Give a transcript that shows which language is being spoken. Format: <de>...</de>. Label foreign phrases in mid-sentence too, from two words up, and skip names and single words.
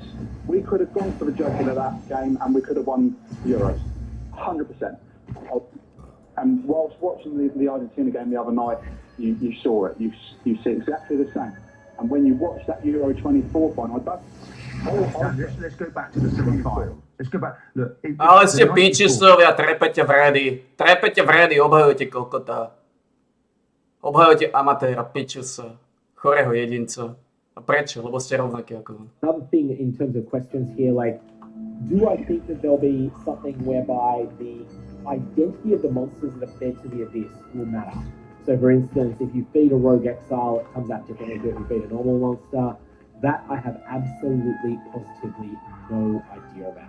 <en>We could have gone for the joker of that game and we could have won the Euros. 100%. And whilst watching the Argentina game the other night, you saw it. You see exactly the same. And when you watch that Euro 24 final, let's go back to the semi-final. Let's go back. Look,</en> <sk>Ale ste pičisovia, trepete v redy, obhajujete kokota. Obhajujete amatéra, pičusa, chorého jedinca. A prečo? Lebo ste rovnakí ako on.</sk> <en>Another thing in terms of questions here, like, do I think that there'll be something whereby the identity of the monsters that are fed to the abyss will matter? So, for instance, if you feed a rogue exile, it comes out differently to if you feed a normal monster. That I have absolutely, positively no idea about.</en>